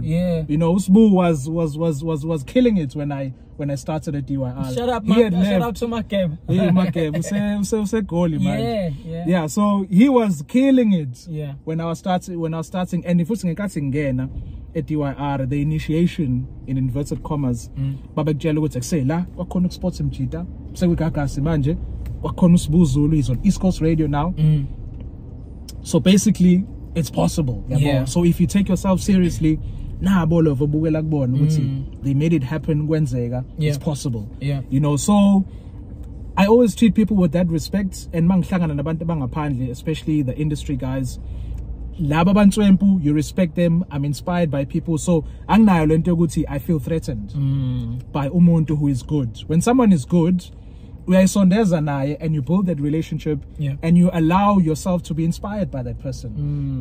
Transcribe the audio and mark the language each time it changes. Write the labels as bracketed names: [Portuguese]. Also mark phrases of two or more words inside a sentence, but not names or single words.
[English] You know, Usbu was killing it when I started at DYR. Shout out to Makeb. Yeah, Makeb. Yeah, so he was killing it when I was starting, and if it's at DYR, the initiation in inverted commas, [Zulu] babekutshela ukuthi akusela wakhona Sports Mchita sekugagasi manje wakhona uSbu Zulu, [English] he's on East Coast Radio now. So basically it's possible. So if you take yourself seriously, they made it happen kwenzeka, it's possible. You know, so I always treat people with that respect, and [Zulu] mangihlangana nabantu bangaphandle, [English] especially the industry guys, you respect them. I'm inspired by people. So I feel threatened by umuntu who is good. When someone is good, and you build that relationship, and you allow yourself to be inspired by that person.